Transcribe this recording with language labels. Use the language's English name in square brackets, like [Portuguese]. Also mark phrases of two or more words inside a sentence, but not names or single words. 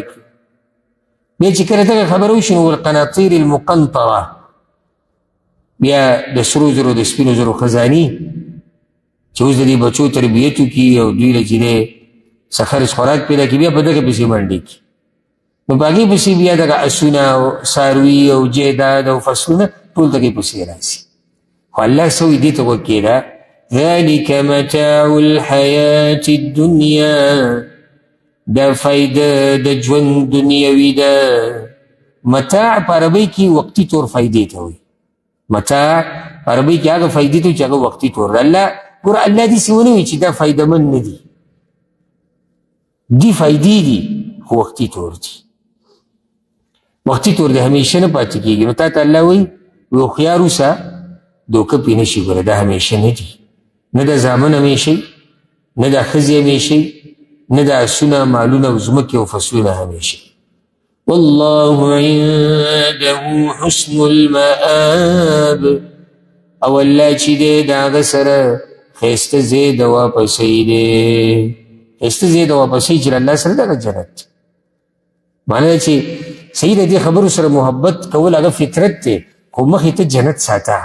[Pashto] بیا چې کله دغه خبره وشي نو [Arabic] والقناطیر المقنطره، [Pashto] بیا د سرو زرو د سپینو زرو خزاني چې اوس د دې بچو تربیت وکړي او دوی له چې دی څه خرڅ خوراک پیدا کړي، بیا په دغه پسې منډې کړي. نو په هغې پسې بیا دغه اسونه او څاروي او جیداد او فصلونه ټول دغې پسې راځي. خو الله څه وایي دې ته غوږ کښېږده، [Arabic] ذلك متاع الحیاة الدنیا، [Pashto] دا فایده د ژوند دنیوي ده. متاع په عربۍ کې وقتي طور فایدې ته وایي. متاع په عربۍ کې هغه فایدې ته چې هغه وقتي طور ده. الله ګوره الله داسې ونه وایي چې دا فایدهمند نه دي، دی فایدې دي خو وقتي طور دي. وقتي طور دی همیشه نه پاتې کېږي. نو تا ته الله وایي هوښیار اوسه، دوکه پرې نه شي. ګوره دا همیشه نه دي، نه د زامن همیشه، نه د ښځې همیشه، نه د اسونه، مالونه او ځمکې او فصلونه همیشه. [Arabic] والله عنده حسن المآب، [Pashto] او الله چې دی د هغه سره ښایسته ځای د واپسۍ دی. ښایسته ځای د واپسۍ چې الله سره دغه جنت. معنی ده چې صحیح د دې خبرو سره محبت کول هغه فطرت دی، خو مخې ته جنت ساته.